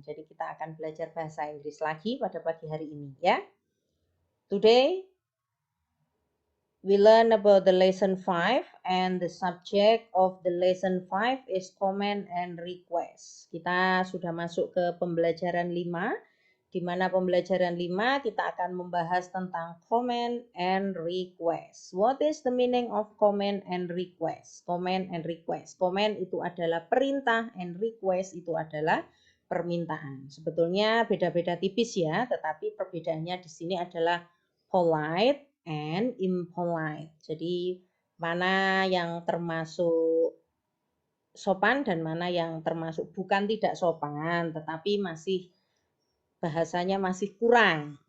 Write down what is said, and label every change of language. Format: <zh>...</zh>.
<id>Jadi kita akan belajar bahasa Inggris lagi pada pagi hari ini ya.</id> <en>Today we learn about the lesson 5 and the subject of the lesson 5 is comment and request.</en> <id>Kita sudah masuk ke pembelajaran 5, di mana pembelajaran 5 kita akan membahas tentang comment and request.</id> <en>What is the meaning of comment and request? Comment and request.</en> <id>Comment itu adalah perintah and request itu adalah permintaan. Sebetulnya beda-beda tipis ya, tetapi perbedaannya di sini adalah polite and impolite. Jadi mana yang termasuk sopan dan mana yang termasuk bukan tidak sopan, tetapi masih bahasanya masih kurang.</id>